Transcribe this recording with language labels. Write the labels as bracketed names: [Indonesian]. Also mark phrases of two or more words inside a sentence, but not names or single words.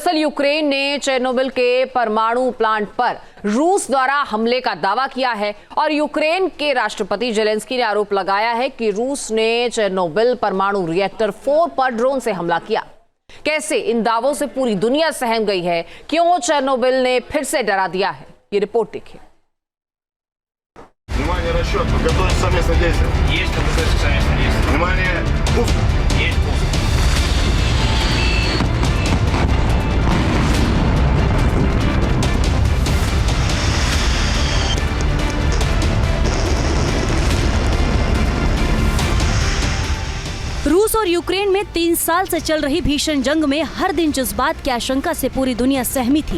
[Hindi] दरअसल यूक्रेन ने चेर्नोबिल के परमाणु प्लांट पर रूस द्वारा हमले का दावा किया है और यूक्रेन के राष्ट्रपति जेलेंस्की ने आरोप लगाया है कि रूस ने चेर्नोबिल परमाणु रिएक्टर 4 पर ड्रोन से हमला किया। कैसे इन दावों से पूरी दुनिया सहम गई है, क्यों चेर्नोबिल ने फिर से डरा दिया है, ये रिपोर्ट देखिए। [Russian] Внимание, расчет, подготовить совместное действие. Есть подготовить совместное действие. Внимание, пуск. Есть пуск. [Hindi] रूस और यूक्रेन में 3 साल से चल रही भीषण जंग में हर दिन जज्बात की आशंका से पूरी दुनिया सहमी थी।